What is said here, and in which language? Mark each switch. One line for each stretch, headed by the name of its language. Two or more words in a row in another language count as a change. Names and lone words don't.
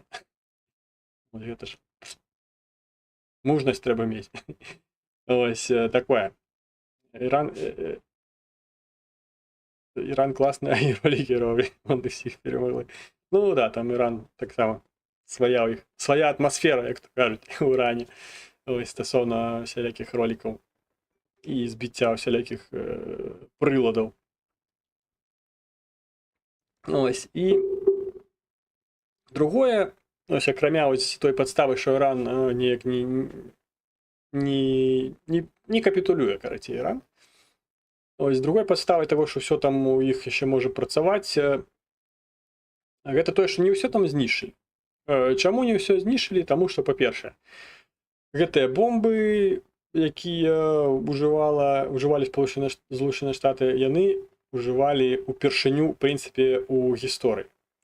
Belarusian: Гэта ж мужнасць трэба мець.
Ukrainian: Ось такое.
Belarusian: Іран класны, а ролі героі, он усіх перемогли. Ну да, там Іран таксама свая атмасфера,
Ukrainian: як то кажуть, у Ірані. Ось стосовно всіляких роликів і збиття всіляких приладів. Ось, і другое, ось, акрамя ось той підстави, що Іран ніяк не капітулює, короче, Іран. Ось,
Belarusian: другой падставай таго, што ўсё там у іх яшчэ можа працаваць, гэта тое, што не ўсё там знішчылі. Чаму не ўсё знішчылі? Таму што, па-першае, гэтыя бомбы, якія ўжывалі Злучаныя Штаты, яны ўжывалі ўпершыню, у прынцыпе, у гісторыі.